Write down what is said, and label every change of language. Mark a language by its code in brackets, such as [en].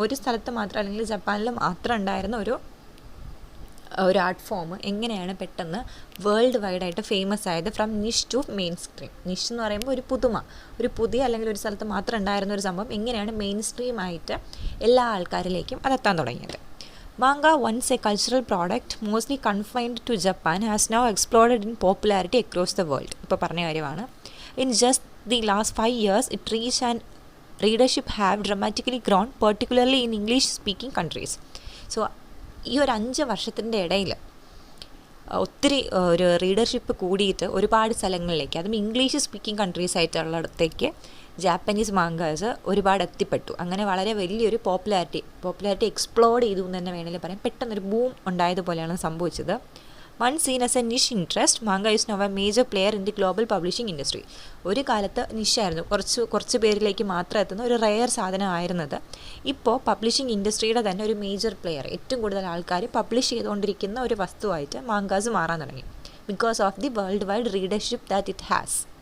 [ml] ഒരു സ്ഥലത്ത് മാത്രം അല്ലെങ്കിൽ ജപ്പാനിൽ മാത്രം ഉണ്ടായിരുന്ന ഒരു ആർട്ട് ഫോം എങ്ങനെയാണ് പെട്ടെന്ന് വേൾഡ് വൈഡായിട്ട് ഫേമസ് ആയത്, [en] From niche to mainstream. [ml] നിഷ് എന്ന് പറയുമ്പോൾ ഒരു പുതിയ അല്ലെങ്കിൽ ഒരു സ്ഥലത്ത് മാത്രം ഉണ്ടായിരുന്ന ഒരു സംഭവം എങ്ങനെയാണ് മെയിൻ സ്ട്രീം ആയിട്ട് എല്ലാ ആൾക്കാരിലേക്കും അതെത്താൻ തുടങ്ങിയത്. [en] Manga, once a cultural product mostly confined to Japan, has now exploded in popularity across the world. [ml] ഇപ്പോൾ പറഞ്ഞ കാര്യമാണ്. [en] In just the last 5 years it reach and readership have dramatically grown, particularly in English speaking countries. [ml] So ഈ ഒരു 5 വർഷത്തിൻ്റെ ഇടയിൽ ഒത്തിരി ഒരു readership കൂടിയിട്ട് ഒരുപാട് സ്ഥലങ്ങളിലേക്ക്, അതും ഇംഗ്ലീഷ് സ്പീക്കിംഗ് കൺട്രീസ് ആയിട്ടുള്ളിടത്തേക്ക് ജാപ്പനീസ് മാങ്കാസ് ഒരുപാട് എത്തിപ്പെട്ടു. അങ്ങനെ വളരെ വലിയൊരു പോപ്പുലാരിറ്റി എക്സ്പ്ലോർഡ് ചെയ്തു എന്ന് തന്നെ വേണമെങ്കിൽ പറയാം. പെട്ടെന്നൊരു ബൂം ഉണ്ടായതുപോലെയാണ് സംഭവിച്ചത്. [en] Once seen as a niche interest, manga is now a major player in the global publishing industry. [ml] ഒരു കാലത്ത് നിഷായിരുന്നു, കുറച്ച് പേരിലേക്ക് മാത്രം എത്തുന്ന ഒരു റെയർ സാധനമായിരുന്നത്. ഇപ്പോൾ പബ്ലിഷിംഗ് ഇൻഡസ്ട്രിയുടെ തന്നെ ഒരു മേജർ പ്ലെയർ, ഏറ്റവും കൂടുതൽ ആൾക്കാർ പബ്ലിഷ് ചെയ്തുകൊണ്ടിരിക്കുന്ന ഒരു വസ്തുവായിട്ട് മാങ്കാസ് മാറാൻ തുടങ്ങി, [en] Because of the worldwide readership that it has.